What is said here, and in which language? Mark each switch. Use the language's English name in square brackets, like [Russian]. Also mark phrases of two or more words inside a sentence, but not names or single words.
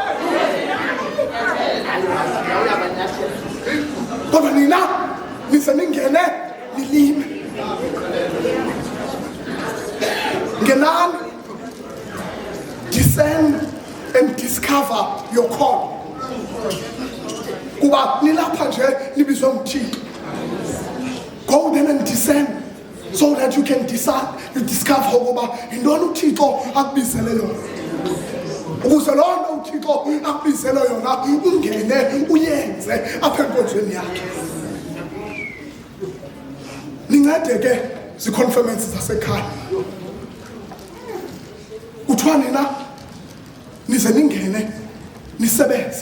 [Xhosa] Kodwa nina nise ningene nilime. Ngenani [English] discern and discover your call. [Xhosa] Kuba nilapha nje nibizwe nguThixo. [English] Go then and discern so that you can discover [Xhosa] ukuba yintoni uThixo akubizele yona. Ukuze loo nto uThixo akubizele yona ungene uyenze apha enkonzweni yakhe. Nincede ke zi-conferences zasekhaya. Kuthiwa nina nize ningene nisebenze.